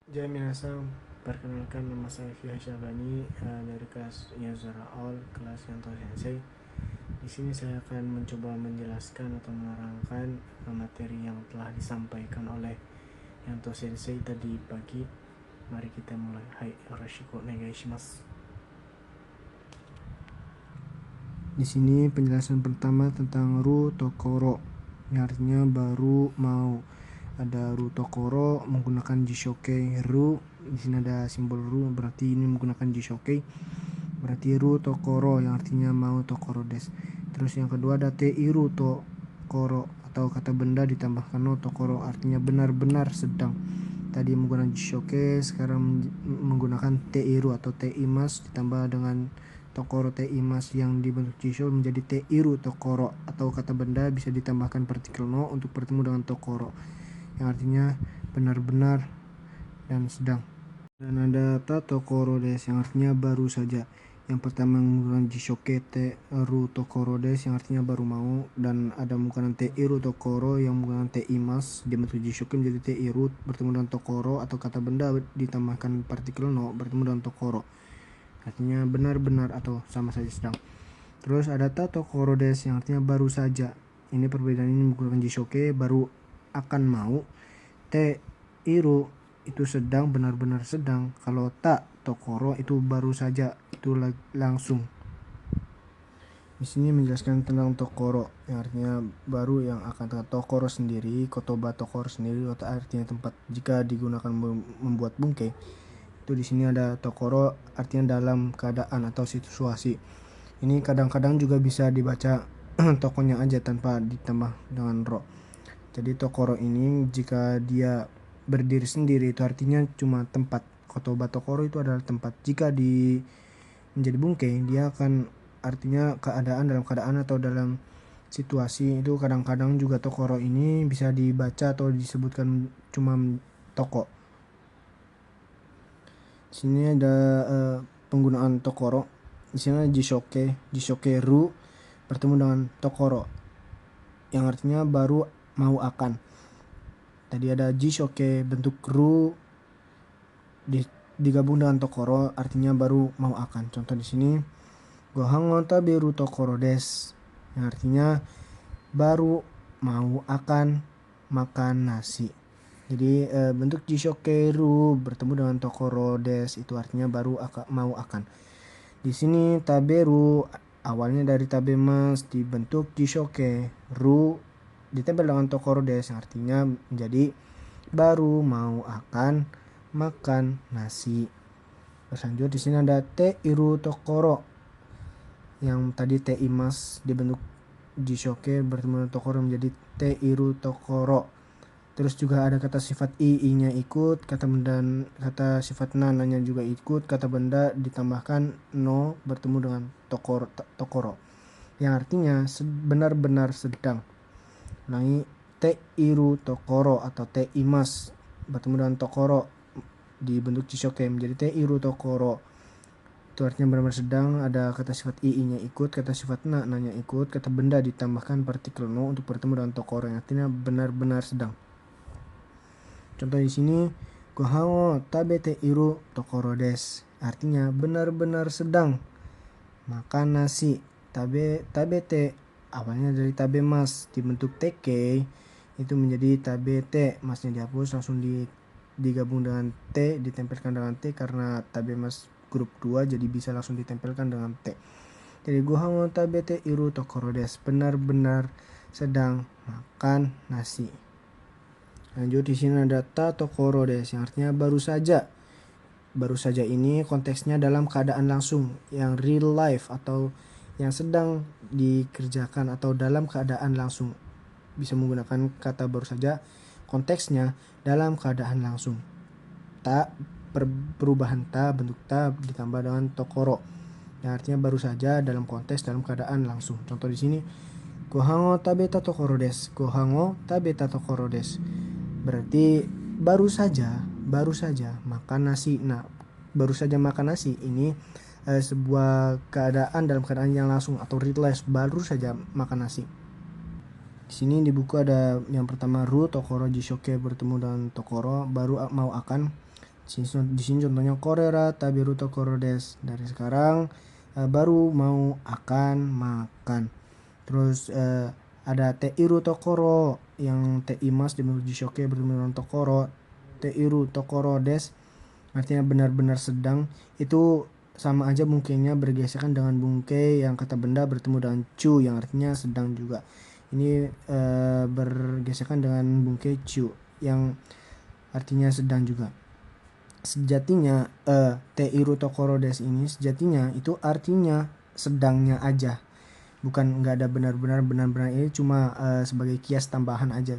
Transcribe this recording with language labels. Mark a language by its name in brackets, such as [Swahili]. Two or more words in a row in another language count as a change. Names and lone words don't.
[Indonesian] Jai minasan, perkenalkan nama saya Fia Syabani dari kelas Yazara All, kelas Yanto Sensei. Di sini saya akan mencoba menjelaskan atau menerangkan materi yang telah disampaikan oleh Yanto Sensei tadi pagi. Mari kita mulai. Hai, [Japanese] よろしくお願いします. [Indonesian] Di sini penjelasan pertama tentang [Japanese] るところ, [Indonesian] yang artinya baru mau. Ada [Japanese] るところ [Indonesian] menggunakan [Japanese] 辞書形る. [Indonesian] Di sini ada simbol ru, berarti ini menggunakan jishoke. Berarti [Japanese] るところ [Indonesian] yang artinya mau [Japanese] ところです. [Indonesian] Terus yang kedua ada [Japanese] ているところ [Indonesian] atau kata benda ditambahkan [Japanese] のところ, [Indonesian] artinya benar-benar sedang. Tadi menggunakan jishoke, sekarang menggunakan [Japanese] ている [Indonesian] atau [Japanese] ています [Indonesian] ditambah dengan [Japanese] ところています [Indonesian] yang dibentuk jisho menjadi [Japanese] ているところ, [Indonesian] atau kata benda bisa ditambahkan partikel no untuk bertemu dengan tokoro yang artinya benar-benar dan sedang. Dan ada [Japanese] たところです [Indonesian] yang artinya baru saja. Yang pertama menggunakan [Japanese] 辞書形てるところです [Indonesian] yang artinya baru mau, dan ada menggunakan [Japanese] ているところ [Indonesian] yang menggunakan [Japanese] ています [Indonesian] dibentuk jishoke menjadi [Japanese] ている [Indonesian] bertemu dengan tokoro, atau kata benda ditambahkan partikel no bertemu dengan tokoro, artinya benar-benar atau sama saja sedang. Terus ada [Japanese] たところです [Indonesian] yang artinya baru saja. Ini perbedaan ini menggunakan jishoke baru akan mau, [Japanese] ている [Indonesian] itu sedang, benar-benar sedang. Kalau [Japanese] たところ [Indonesian] itu baru saja, itu langsung. Di sini menjelaskan tentang tokoro yang artinya baru yang akan. Tokoro sendiri, [Japanese] 言葉ところ [Indonesian] sendiri artinya tempat jika digunakan membuat bungke. Itu di sini ada tokoro artinya dalam keadaan atau situasi. Ini kadang-kadang juga bisa dibaca tokonya aja tanpa ditambah dengan ro. Jadi tokoro ini jika dia berdiri sendiri itu artinya cuma tempat. [Japanese] 言葉ところ [Indonesian] itu adalah tempat. Jika menjadi bungke, dia akan artinya keadaan, dalam keadaan atau dalam situasi. Itu kadang-kadang juga tokoro ini bisa dibaca atau disebutkan cuma toko. Sini ada penggunaan tokoro. Di sini ada [Japanese] 辞書形る [Indonesian] bertemu dengan tokoro yang artinya baru mau akan. Tadi ada jishoke bentuk ru digabung dengan tokoro artinya baru mau akan. Contoh di sini [Japanese] ご飯を食べるところです [Indonesian] yang artinya baru mau akan makan nasi. Jadi bentuk [Japanese] 辞書形る [Indonesian] bertemu dengan [Japanese] ところです [Indonesian] itu artinya baru mau akan. Di sini taberu awalnya dari tabemas dibentuk [Japanese] 辞書形る [Indonesian] ditempel dengan [Japanese] ところです [Indonesian] yang artinya menjadi baru mau akan makan nasi. Terus di sini ada [Japanese] ているところ [Indonesian] yang tadi [Japanese] ています [Indonesian] dibentuk jishoke bertemu dengan tokoro menjadi [Japanese] ているところ. [Indonesian] Terus juga ada kata sifat i-nya ikut, kata benda, kata sifat nananya juga ikut, kata benda ditambahkan no bertemu dengan tokoro yang artinya benar-benar sedang. Ulangi, [Japanese] ているところ [Indonesian] atau [Japanese] ています [Indonesian] bertemu dengan tokoro dibentuk jishoke menjadi [Japanese] ているところ. [Indonesian] Itu artinya benar-benar sedang. Ada kata sifat i-nya ikut, kata sifat nanya ikut, kata benda ditambahkan partikel no untuk bertemu dengan tokoro yang artinya benar-benar sedang. Contoh di sini [Japanese] ご飯を食べているところです [Indonesian] artinya benar-benar sedang makan nasi. Tabete awalnya dari tabemas dibentuk teke itu menjadi tabete, masnya dihapus langsung digabung dengan t, ditempelkan dengan t karena tabemas grup 2 jadi bisa langsung ditempelkan dengan t. Jadi [Japanese] ご飯を食べているところです [Indonesian] benar-benar sedang makan nasi. Lanjut di sini ada [Japanese] たところです [Indonesian] yang artinya baru saja. Baru saja ini konteksnya dalam keadaan langsung, yang [English] real life [Indonesian] atau yang sedang dikerjakan atau dalam keadaan langsung. Bisa menggunakan kata baru saja, konteksnya dalam keadaan langsung. Ta perubahan ta, bentuk ta ditambah dengan tokoro yang artinya baru saja dalam konteks dalam keadaan langsung. Contoh di sini [Japanese] ご飯を食べたところです. ご飯を食べたところです [Indonesian] berarti baru saja makan nasi. Nah, baru saja makan nasi ini sebuah keadaan dalam keadaan yang langsung atau [English] real life, [Indonesian] baru saja makan nasi. Di sini di buku ada yang pertama [Japanese] るところ辞書形 [Indonesian] bertemu dengan tokoro baru mau akan. Di sini contohnya [Japanese] これから食べるところです. [Indonesian] Dari sekarang baru mau akan makan. Terus ada [Japanese] ているところ, [Indonesian] yang teimas dibentuk jishoke bertemu dengan tokoro. [Japanese] ているところです [Indonesian] artinya benar-benar sedang. Itu sama aja bungkainya bergesekan dengan bungkai yang kata benda bertemu dengan cu yang artinya sedang juga. Ini bergesekan dengan bungkai cu yang artinya sedang juga. Sejatinya [Japanese] ているところです [Indonesian] ini sejatinya itu artinya sedangnya aja, bukan nggak ada benar-benar ini cuma sebagai kias tambahan aja.